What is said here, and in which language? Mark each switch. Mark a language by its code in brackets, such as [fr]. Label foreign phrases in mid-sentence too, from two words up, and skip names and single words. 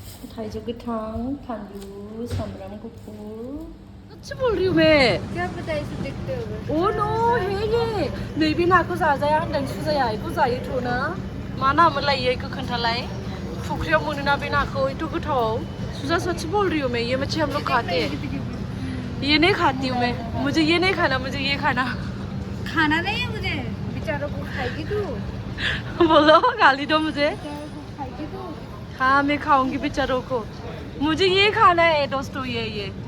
[brx] थाइजौ गोथां फानलु सामब्राम गुफुर [hi] अच्छी बोल रही हूँ मैं क्या पता इसे देखते हुए ओ नो है ये [brx] नैबे नाखौ जाजाया होनदों सुजाया बेखौ जायोथ' ना मा नामोनलाय इयो खोन्थालाय फुख्रियाव मोनोना बे नाखौ एथ' गोथाव सुजा [hi] सच्ची बोल रही हूँ मैं ये मच्छी हम लोग खाते हैं ये नहीं खाती हूँ मैं मुझे ये नहीं खाना मुझे ये खाना खाना नहीं है मुझे बेचारों को खाएगी तू बोलो गाली दो मुझे बेचारों को खाएगी तू हाँ मैं खाऊंगी बेचारों को मुझे ये खाना है दोस्तों ये